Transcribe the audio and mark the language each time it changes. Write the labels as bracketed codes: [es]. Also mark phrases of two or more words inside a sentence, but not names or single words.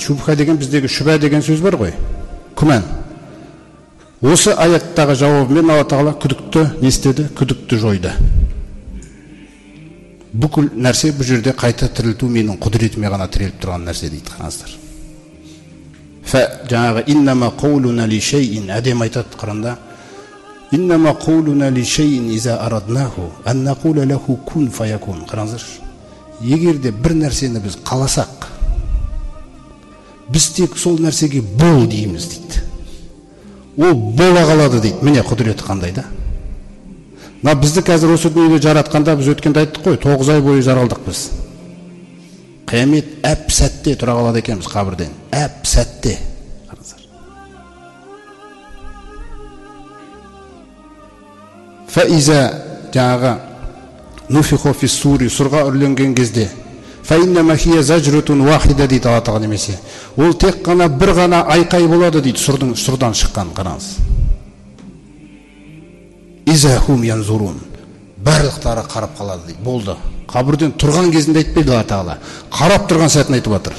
[kk] Шубха деген біздегі шүбә деген сөз бар ғой, күмән. Осы аяттағы жауабымен Алла Тағала күдікті не істеді? Күдікті жойды. Бүкіл нәрсе бұл жерде қайта тірілту менің құдіретіме ғана тіреліп тұрған нәрсе дейді. Қараңыздар. Жаңағы [ar] إنما قولنا لشيء, [kk] әдем айтады Құранда. [ar] إنما قولنا لشيء إذا أردناه أن نقول له كن فيكون. [kk] Қараңыздар. Егер де бір нәрсені біз қаласақ, біз тек сол нәрсеге бол дейміз дейді. Ол бола қалады дейді. Міне құдіреті қандай да. Бізді қазір осы дүниеде жаратқанда біз өткенде айттық қой, 9 ай бойы жаралдық біз. Қиямет әп сәтте тұра қалады екенбіз қабірден. Әп сәтте. [ar] Фаиза жаңағы نفخ في الصور, [kk] сұрға үрленген кезде, [ar] فإنما هي زجرة واحدة [kk] дейді Алла Тағала немесе. Ол тек қана бір ғана айқай болады дейді, сұрдан шыққан. Қараңыз. [ar] إذا هم ينظرون, [kk] барлықтары қарап қалады дейді. Болды. Қабірден тұрған кезінде айтпайды Алла Тағала. Қарап тұрған сәтін айтып жатыр.